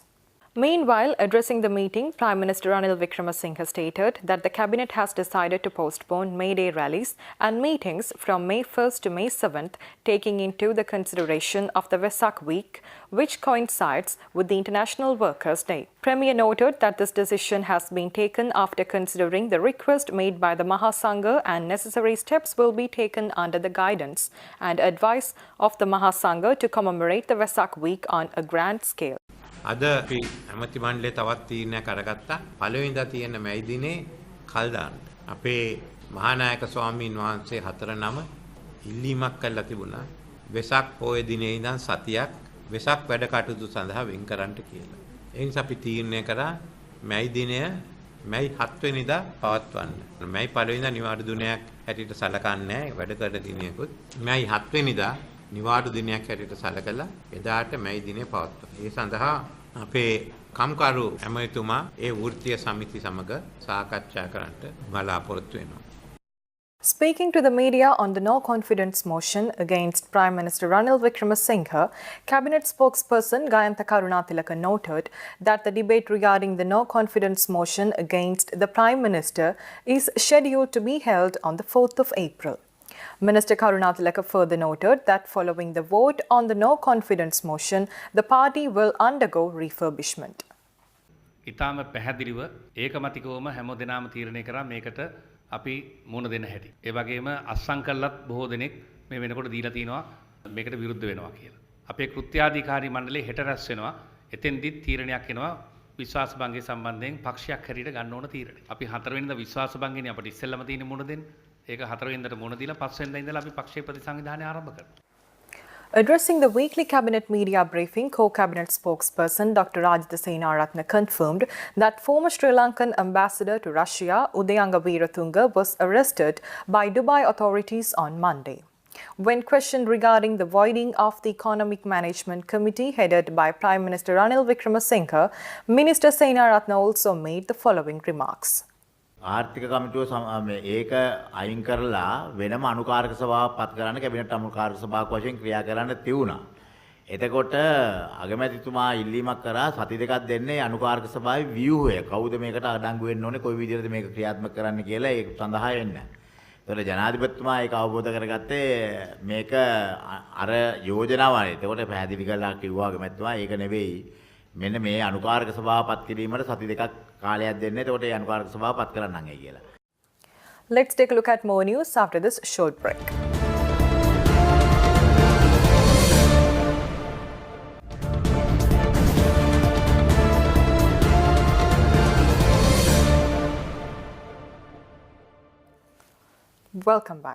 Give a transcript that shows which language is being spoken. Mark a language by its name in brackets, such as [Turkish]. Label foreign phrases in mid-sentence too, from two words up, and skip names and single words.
[English] Meanwhile, addressing the meeting, Prime Minister Ranil Wickremesinghe stated that the Cabinet has decided to postpone May Day rallies and meetings from May 1st to May 7th, taking into the consideration of the Vesak week, which coincides with the International Workers' Day. Premier noted that this decision has been taken after considering the request made by the Mahasangha and necessary steps will be taken under the guidance and advice of the Mahasangha to commemorate the Vesak week on a grand scale. [Sinhala] අද අපි ඇමති මණ්ඩලයේ තවත් තීරණයක් අරගත්තා. පළවෙනිදා තියෙන මැයි දිනේ කල් දාන්න. අපේ මහානායක ස්වාමීන් වහන්සේ 4 නම ඉල්ලීමක් කළා තිබුණා. වෙසක් පොය දිනේ ඉඳන් සතියක් වෙසක් වැඩ කටයුතු සඳහා වෙන් කරන්නට කියලා. ඒ නිසා අපි තීරණය කරා මැයි දිනය මැයි 7 වෙනිදා පවත්වන්න. මැයි 1 වෙනිදා නිවාඩු දිනයක් හැටියට සලකන්නේ නැහැ. වැඩ කර දිනයකුත් මැයි 7 වෙනිදා නිවාඩු දිනයක් හැටියට සැලකලා එදාට මැයි දිනේ පවත්වනවා. ඒ සඳහා අපේ කම්කරු ඇමතිතුමා ඒ වෘත්තීය සමිති සමග සාකච්ඡා කරන්නට බලාපොරොත්තු වෙනවා. [English] Speaking to the media on the no-confidence motion against Prime Minister Ranil Wickremesinghe, Cabinet spokesperson Gayantha Karunatilaka noted that the debate regarding the no-confidence motion against the Prime Minister is scheduled to be held on the 4th of April. Minister Karunatilaka further noted that following the vote on the no-confidence motion, the party will undergo refurbishment. [Sinhala] ඉතාම පැහැදිලිව ඒකමතිකවම හැමදෙනාම තීරණය කරා මේකට අපි මුණ දෙන්න හැටි. ඒ වගේම අත්සන් කළත් බොහෝ දෙනෙක් මේ වෙනකොට දීලා තිනවා මේකට විරුද්ධ වෙනවා කියලා. අපේ කෘත්‍යාධිකාරී මණ්ඩලයේ හෙට රැස් වෙනවා. එතෙන්දිත් තීරණයක් එනවා විශ්වාස භංගය සම්බන්ධයෙන් පක්ෂයක් හැටියට ගන්න ඕන තීරණය. අපි 4 වෙනිදා විශ්වාස භංගයනේ අපිට ඉස්සෙල්ලම තියෙන මුණ දෙන්න. ඒක 4 වෙනිදාට මුණ දීලා 5 වෙනිදා ඉඳලා අපි පක්ෂයේ ප්‍රතිසංවිධානය ආරම්භ කරනවා. [English] Addressing the weekly cabinet media briefing, co-cabinet spokesperson Dr. Rajitha Seenaratne confirmed that former Sri Lankan ambassador to Russia, Udayanga Weerathunga, was arrested by Dubai authorities on Monday. When questioned regarding the voiding of the Economic Management Committee headed by Prime Minister Ranil Wickremesinghe, Minister Seenaratne also made the following remarks. [Sinhala] ආර්ථික කමිටුව ඒක අයින් කරලා වෙනම අනුකාරක සභාවක් පත් කරන්න කැබිනට් අනුකාරක සභාවක් වශයෙන් ක්‍රියා කරන්න තියුණා. එතකොට අගමැතිතුමා ඉල්ලීමක් කරා සති දෙකක් දෙන්නේ අනුකාරක සභාවේ ව්‍යුහය. කවුද මේකට අඩංගු වෙන්න ඕනේ, කොයි විදිහටද මේක ක්‍රියාත්මක කරන්න කියලා ඒක සඳහා වෙන්න. ඒතකොට ජනාධිපතිතුමා ඒක අවබෝධ කරගත්තේ මේක අර යෝජනාවයි. එතකොට පැහැදිලි කරලා කිව්වා අගමැතිතුමා ඒක නෙවෙයි. මෙන්න මේ අනුකාරක සභාව පත් කිරීමට සති දෙකක් කාලයක් දෙන්න. එතකොට ඒ අනුකාරක සභාව පත් කරන්නම් කියලා. [English] Let's take a look at more news after this short break. Welcome back.